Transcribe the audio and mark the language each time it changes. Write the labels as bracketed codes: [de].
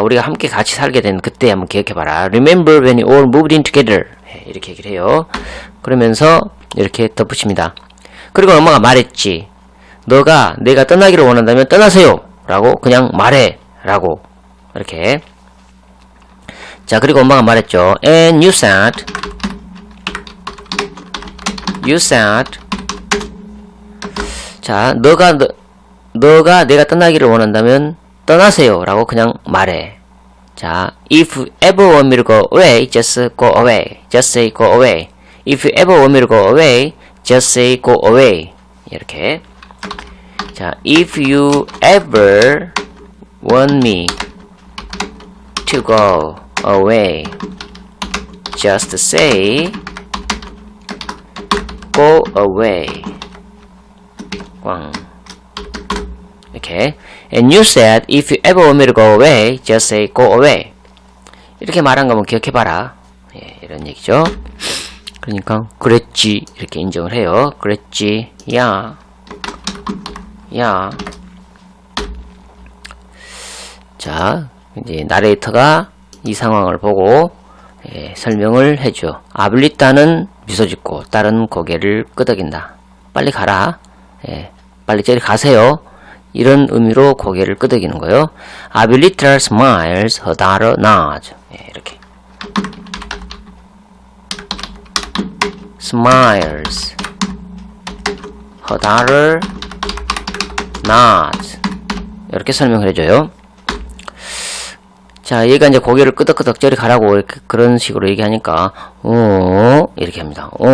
[ko] 우리가 함께 같이 살게 된 그때 한번 기억해봐라. [en] Remember when we all moved in together. [ko] 이렇게 얘기를 해요. 그러면서 이렇게 덧붙입니다. 그리고 엄마가 말했지. 너가 내가 떠나기를 원한다면 떠나세요. 라고 그냥 말해. 라고 이렇게. 자, 그리고 엄마가 말했죠. [en] And you said [ko] 자, 너가 내가 떠나기를 원한다면 떠나세요 라고 그냥 말해. [en] 자, if you ever want me to go away, just go away. Just say go away. If you ever want me to go away, just say go away. [ko] 이렇게. [en] 자, if you ever want me to go away, just say go away. [ko] 꽝. 이렇게. [en] And you said, if you ever want me to go away, just say go away. [ko] 이렇게 말한 거 한번 기억해봐라. 예, 이런 얘기죠. 그러니까, 그랬지. 이렇게 인정을 해요. 그랬지. 야. 자, 이제, 나레이터가 이 상황을 보고, 예, 설명을 해줘. 아블리따는 미소 짓고, 딸은 고개를 끄덕인다. 빨리 가라. 예, 빨리 저리 가세요. 이런 의미로 고개를 끄덕이는 거예요. [en] Abuelita smiles, her daughter nods. [ko] 예, 이렇게. [en] Smiles, her daughter nods. [ko] 이렇게 설명을 해줘요. 자, 얘가 이제 고개를 끄덕끄덕 저리 가라고 이렇게 그런 식으로 얘기하니까, 이렇게 합니다.